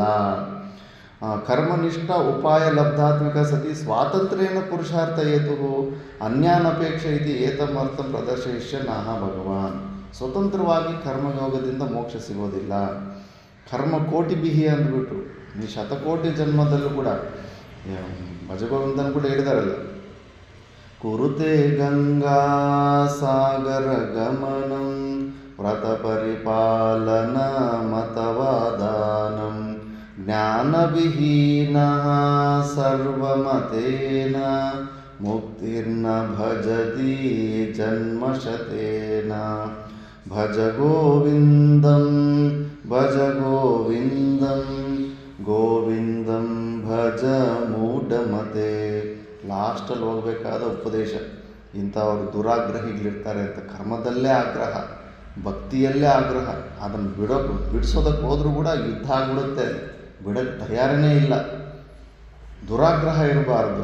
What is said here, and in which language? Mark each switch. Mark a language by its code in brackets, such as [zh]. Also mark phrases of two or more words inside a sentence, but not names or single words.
[sa] ಕರ್ಮನಿಷ್ಠ ಉಪಾಯ ಲಬ್ಧಾತ್ಮಿಕ ಸತಿ ಸ್ವಾತಂತ್ರ್ಯೇನ ಪುರುಷಾರ್ಥ ಹೇತು ಅನ್ಯಾನಪೇಕ್ಷ ಇತಿ ಏತಮರ್ಥ ಪ್ರದರ್ಶಯಿಷ್ಯನಾಹ ಭಗವಾನ್. [kn] ಸ್ವತಂತ್ರವಾಗಿ ಕರ್ಮಯೋಗದಿಂದ ಮೋಕ್ಷ ಸಿಗೋದಿಲ್ಲ. ಕರ್ಮಕೋಟಿ ಬಿಹಿ ಅಂದ್ಬಿಟ್ಟು ಈ ಶತಕೋಟಿ ಜನ್ಮದಲ್ಲೂ ಕೂಡ ಭಜಗೋವಿಂದನ್ ಕೂಡ ಹೇಳಿದಾರಲ್ಲ, [sa] ಕುರುತೆ ಗಂಗಾ ಸಾಗರ ಗಮನಂ ವ್ರತ ಪರಿಪಾಲನ ಮತವಾದಾನಂ ಜ್ಞಾನವಿಹೀನ ಸರ್ವಮತೇನ ಮುಕ್ತಿರ್ನ ಭಜತಿ ಜನ್ಮಶತೇನ. ಭಜ ಗೋವಿಂದಂ ಭಜ ಗೋವಿಂದಂ ಗೋವಿಂದಂ ಭಜ ಮೂಢಮತೆ. [kn] ಲಾಸ್ಟಲ್ಲಿ ಹೋಗಬೇಕಾದ ಉಪದೇಶ. ಇಂಥವ್ರು ದುರಾಗ್ರಹಿಗಳಿರ್ತಾರೆ ಅಂತ. ಕರ್ಮದಲ್ಲೇ ಆಗ್ರಹ, ಭಕ್ತಿಯಲ್ಲೇ ಆಗ್ರಹ. ಅದನ್ನು ಬಿಡಿಸೋದಕ್ಕೆ ಹೋದರೂ ಕೂಡ ಯುದ್ಧ ಆಗಿಬಿಡುತ್ತೆ. ಬಿಡೋಕ್ಕೆ ತಯಾರನೇ ಇಲ್ಲ. ದುರಾಗ್ರಹ ಇರಬಾರ್ದು.